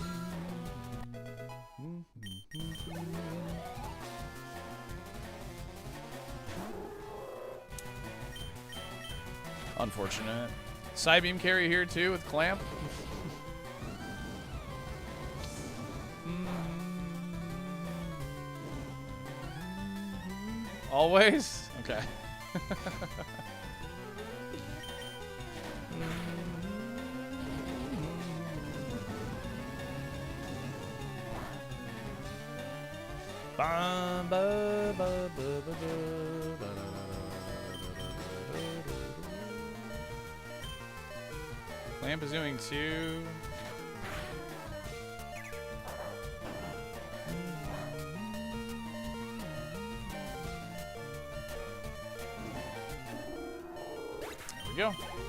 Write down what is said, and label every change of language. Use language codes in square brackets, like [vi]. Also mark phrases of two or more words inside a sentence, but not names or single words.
[en] Unfortunate. Psybeam carry here too with Clamp. Always? Okay. Ba, ba, ba, ba, ba, ba, ba. Clamp is doing 2. There we go.